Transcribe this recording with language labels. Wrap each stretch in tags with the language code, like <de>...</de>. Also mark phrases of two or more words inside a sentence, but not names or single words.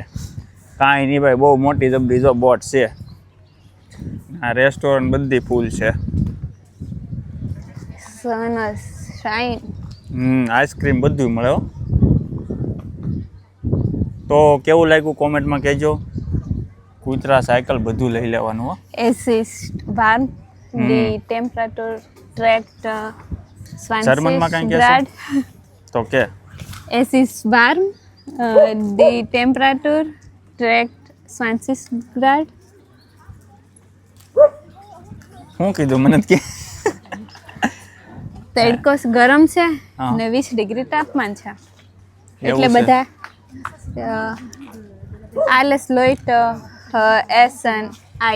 <gu>કાંઈ નહીં ભાઈ, બહુ મોટી જબરી જો બોટ છે. આ રેસ્ટોરન્ટ બધી ફૂલ છે.</gu> <en>sun shine.</en> <gu>આઈસ્ક્રીમ બધું મળે હો. તો કેવું લાગ્યું કોમેન્ટમાં કહેજો. કૂતરા, સાયકલ બધું લઈ લેવાનું હો.</gu> <de>Es ist warm, die Temperatur trägt 20</de> <gu>જર્મનમાં કાંઈ કહેશો?</gu> <de>Grad.</de> <gu>તો કે</gu> <de>Es ist warm, die Temperatur trägt 20 Grad.</de> <gu>શું કીધું મને કે? તડકો ગરમ છે હા. ને 20 ડિગ્રી તાપમાન છે. એવું એટલે છે.</gu> <de>બધા alles Leute essen Eis.</de>